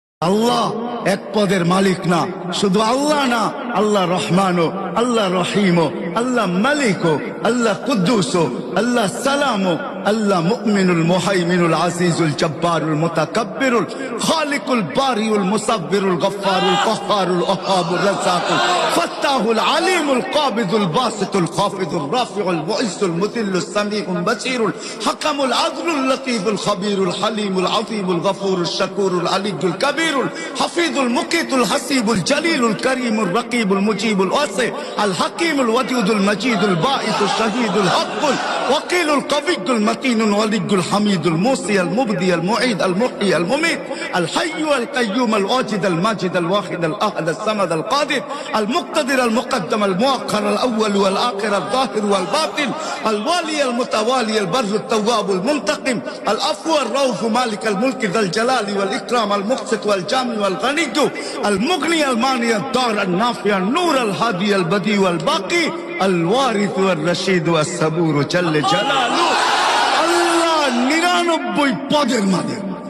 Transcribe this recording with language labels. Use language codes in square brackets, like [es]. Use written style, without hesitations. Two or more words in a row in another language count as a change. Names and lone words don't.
[bn] আল্লাহ এক পদের মালিক না, শুধু আল্লাহ না, আল্লাহ রহমানও, আল্লাহ রহিমও, আল্লাহ মালিকও, আল্লাহ কুদ্দুসও, আল্লাহ সালামও, আল্লাহ মুমিনুল মুহাইমিনুল আজিজুল জব্বারুল মুতাকাব্বিরুল খালিকুল বারিউল মুসাব্বিরুল গফফারুল কাহ্হারুল ওয়াহাবুর রাজ্জাকুল ফাত্তাহুল আলিমুল কাবিদুল বাসিতুল খাফিদুর রাফিউল মুইজ্জুল মুদিল্লুস সামিউল বাসীরুল হাকামুল আদলুল লতীফুল খবীরুল হালিমুল আযীমুল গফুরুশ শাকুরুল আলিয়্যুল কাবীরুল হাফিজুল মুকিতুল হাসিবুল জলিলুল করিমুর রকিবুল মুজিবুল ওয়াসি আল হাকিমুল ওয়াদুদুল মজিদুল বাঈসুশ শাহীদুল হকুল ওয়াকিলুল কবিয়্যুল মতিনুল ওয়ালিয়্যুল হামিদুল মুসি আল মুবদি আল মুঈদ আল মুহয়ি আল মুমীত আল হাইয়্যু আল কাইয়্যুম আল ওয়াজিদ আল মাজিদ আল ওয়াহিদ আল আহাদ আল সামাদ আল কাদির আল মুকতাদির আল মুকদ্দম আল মুআখ্খার আল আউয়াল ওয়াল আখির আল যাহির ওয়াল বাতিন আল ওয়ালি আল মুতাওয়ালি আল বাররু আত তাওয়াব আল মুনতাকিম আল আফু আর রাউফ মালিক আল মুলক যাল জালালি ওয়াল ইকরাম আল মুকসিত ওয়াল জামি ওয়াল গনি আল মুগনি আল মানি আল দার আল নাফি আল নূর আল হাদি আল বদি ওয়াল বাকি আল ওয়ারিস ওয়াল রশিদ ওয়াস সাবুর [ar] جل جلاله. [bn] আল্লাহ 99 পদের মালিক।